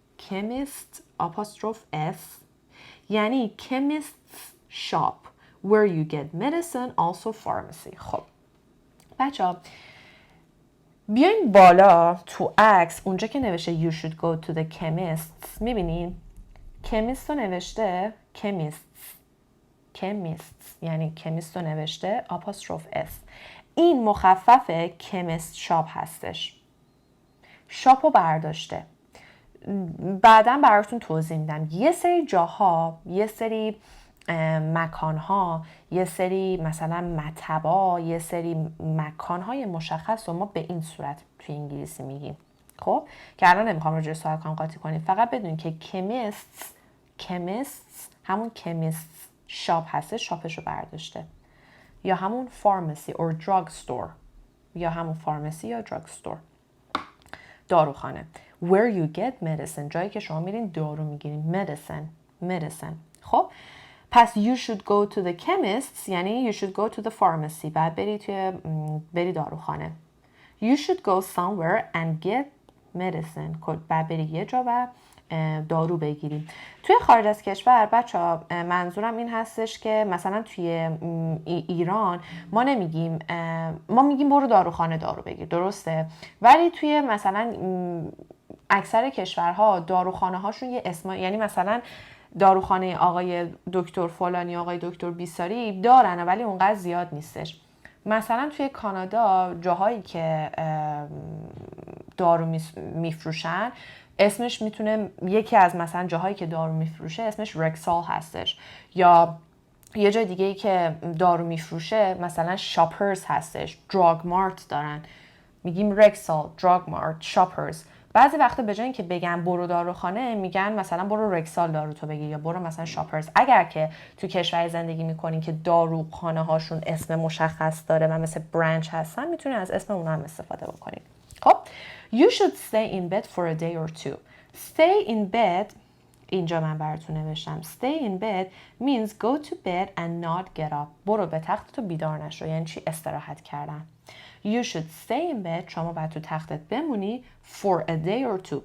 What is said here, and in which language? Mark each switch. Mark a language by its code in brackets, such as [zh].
[en] chemist apostrophe s [fa] یعنی [en] chemist's shop where you get medicine also pharmacy. [fa] خب بچه‌ها بیاین بالا تو عکس اونجا که نوشته [en] you should go to the chemist [fa] میبینین chemist رو نوشته chemist یعنی chemist رو نوشته [en] apostrophe s. [fa] این مخفف chemist shop هستش. شاپ رو برداشته. بعداً براتون توضیح میدم. یه سری جاها، یه سری مکانها، یه سری مثلا مطبا، یه سری مکانهای مشخص رو ما به این صورت توی انگلیسی میگیم. خب که الان نمیخوام راجع به سوال قاطی کنیم، فقط بدونید که chemists همون chemists شاپ هسته، شاپش رو برداشته. یا همون [en] pharmacy or drug store [fa] یا همون pharmacy یا drug store داروخانه. [en] where you get medicine [fa] جایی که شما میرین دارو میگیرین. [en] medicine. [fa] خب پس [en] you should go to the chemists [fa] یعنی [en] you should go to the pharmacy. [fa] بعد بری داروخانه. [en] you should go somewhere and get medicine. [fa] بعد بری یه جا و دارو بگیریم. توی خارج از کشور بچه‌ها منظورم این هستش که مثلا توی ایران ما نمیگیم، ما میگیم برو داروخانه دارو بگیر، درسته؟ ولی توی مثلا اکثر کشورها داروخانه هاشون یه اسم، یعنی مثلا داروخانه آقای دکتر فلانی، آقای دکتر بیساری دارن ولی اونقدر زیاد نیستش. مثلا توی کانادا جاهایی که دارو میفروشن اسمش میتونه یکی از مثلا جاهایی که دارو میفروشه اسمش رکسال هستش، یا یه جای دیگه‌ای که دارو میفروشه مثلا شاپرز هستش، دراگ مارت دارن، میگیم رکسال، دراگ مارت، شاپرز. بعضی وقتا به جای اینکه بگن برو داروخانه میگن مثلا برو رکسال دارو تو بگیر یا برو مثلا شاپرز. اگر که تو کشوری زندگی میکنین که داروخانه هاشون اسم مشخص داره و مثل برانچ هستن میتونین از اسم اونها هم استفاده بکنین. [en] خب you should stay in bed for a day or two. stay in bed [fa] اینجا من براتون نوشتم [en] stay in bed means go to bed and not get up. [fa] برو به تختت و بیدار نشو. یعنی چی؟ استراحت کردن. [en] You should stay in bed [fa] شما باید تو تختت بمونی [en] for a day or two.